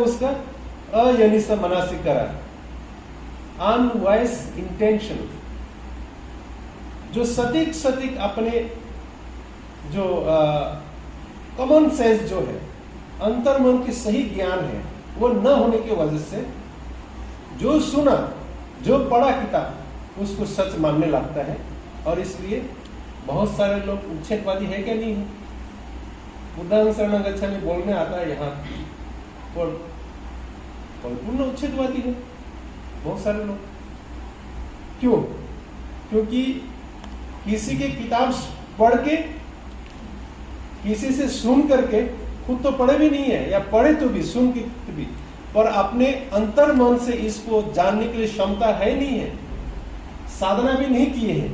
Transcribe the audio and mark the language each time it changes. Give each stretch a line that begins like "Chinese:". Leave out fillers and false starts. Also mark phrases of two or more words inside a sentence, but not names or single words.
Hindi: उसका
Pali: अयनिस मनासिकारा,
English: unwise intention,
Hindi: जो सटीक अपने जो
English: common sense
Hindi: जो है, अंतर्मन की सही ज्ञान है, वो न होने की वजह से जो सुना, जो पढ़ा किताब, उसको सच मानने लगता है। और इसलिए बहुत सारे लोग उच्छेदवादी है क्या नहीं है।
Pali: बुद्धांग शरणं गच्छामि
Hindi: बोलने आता है यहाँ, और पूर्ण उच्छेदवादी है बहुत सारे लोग। क्यों? क्योंकि किसी की किताब पढ़ के, किसी से सुन करके, खुद तो पढ़े भी नहीं है, या पढ़े तो भी, सुन के भी, पर अपने अंतर मन से इसको जानने के लिए क्षमता है नहीं है, साधना भी नहीं किए हैं।